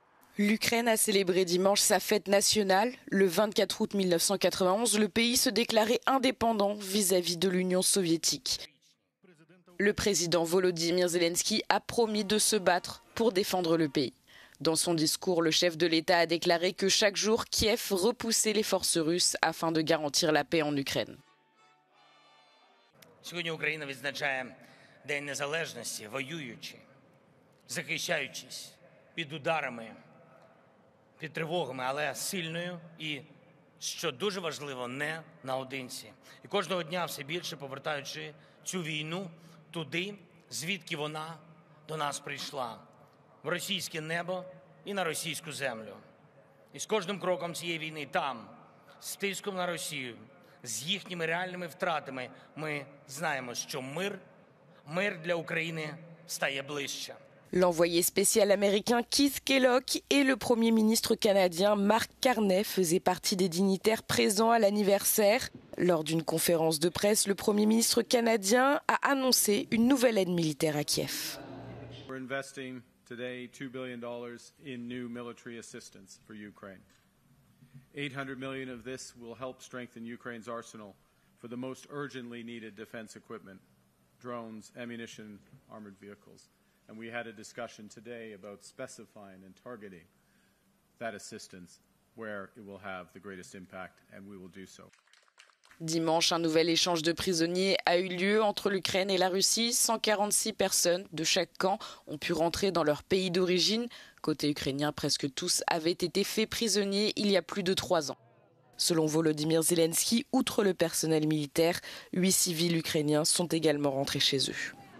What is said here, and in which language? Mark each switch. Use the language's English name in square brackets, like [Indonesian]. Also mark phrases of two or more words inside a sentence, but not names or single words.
[French] L'Ukraine a célébré dimanche sa fête nationale. Le 24 août 1991, le pays se déclarait indépendant vis-à-vis de l'Union soviétique. Le président Volodymyr Zelensky a promis de se battre pour défendre le pays. Dans son discours, le chef de l'État a déclaré que chaque jour, Kiev repoussait les forces russes afin de garantir la paix en Ukraine. [Ukrainian] Сьогодні Україна відзначає День Незалежності, воюючи, захищаючись під ударами, під тривогами, але сильною і, що дуже важливо, не наодинці. І кожного дня все більше повертаючи цю війну туди, звідки вона до нас прийшла, в російське небо і на російську землю. І з кожним кроком цієї війни там, з тиском на Росію, з їхніми реальними втратами, ми знаємо, що мир для України стає ближче. [French] L'envoyé spécial américain Keith Kellogg et le Premier ministre canadien Mark Carney faisaient partie des dignitaires présents à l'anniversaire. Lors d'une conférence de presse, le Premier ministre canadien a annoncé une nouvelle aide militaire à Kiev. [English] We're investing today $2 billion in new military assistance for Ukraine. $800 million of this will help strengthen Ukraine's arsenal for the most urgently needed defense equipment, drones, ammunition, armored vehicles. And we had a discussion today about specifying and targeting that assistance where it will have the greatest impact, and we will do so. [French] Dimanche, un nouvel échange de prisonniers a eu lieu entre l'Ukraine et la Russie. 146 personnes de chaque camp ont pu rentrer dans leur pays d'origine. Côté ukrainien, presque tous avaient été faits prisonniers il y a plus de 3 ans. Selon Volodymyr Zelensky, outre le personnel militaire, 8 civils ukrainiens sont également rentrés chez eux.